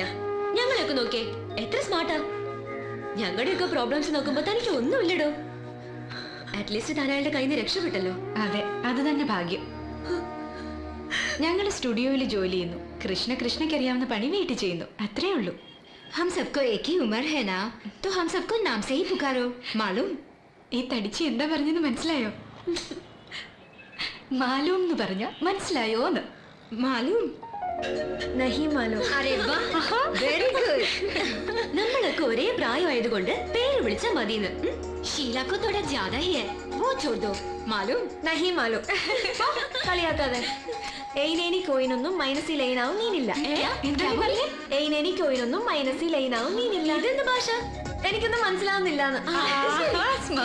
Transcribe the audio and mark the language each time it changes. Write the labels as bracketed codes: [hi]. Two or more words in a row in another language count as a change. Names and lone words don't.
[ml] ഞങ്ങളെയൊക്കെ നോക്കിയേ, എത്ര സ്മാർട്ടാ. ഞങ്ങളുടെയൊക്കെ പ്രോബ്ലംസ് നോക്കുമ്പോ തനിക്ക് ഒന്നുമില്ലടോ. അറ്റ്ലീസ്റ്റ് താൻ അയാളുടെ കയ്യിൽ നിന്ന് രക്ഷപ്പെട്ടല്ലോ. അതെ, അത് തന്നെ ഭാഗ്യം. ഞങ്ങൾ സ്റ്റുഡിയോയിൽ ജോലി ചെയ്യുന്നു. കൃഷ്ണയ്ക്ക് അറിയാവുന്ന പണി വീട്ടിൽ ചെയ്യുന്നു, അത്രേ ഉള്ളൂ. [hi] हम सबको एक ही उम्र है ना, तो हम सबको नाम से ही पुकारो, मालूम? [ml] ഈ തടിച്ച് എന്താ പറഞ്ഞെന്ന് മനസ്സിലായോ? മാലൂം എന്ന് പറഞ്ഞ മനസ്സിലായോന്ന്? [hi] मालूम? नहीं मालूम. अरे वाह, [en] very good. [ml] നമ്മളൊക്കെ ഒരേ പ്രായമായതുകൊണ്ട് പേര് വിളിച്ചാ മതിന്ന്. [hi] शीला को थोड़ा ज्यादा ही है, वो छोड़ दो, मालूम? नहीं मालूम. കളിയാക്കാതെ. എയ്നേനി കോയിനൊന്നും മൈനസിൽ ലൈനാവും നീനില്ല. [ml] എന്താ പറഞ്ഞേ? എയ്നേനി കോയിനൊന്നും മൈനസിൽ ലൈനാവും നീനില്ല. ഇതെന്ത് ഭാഷ? എനിക്കൊന്നും മനസ്സിലാവുന്നില്ലാന്ന്.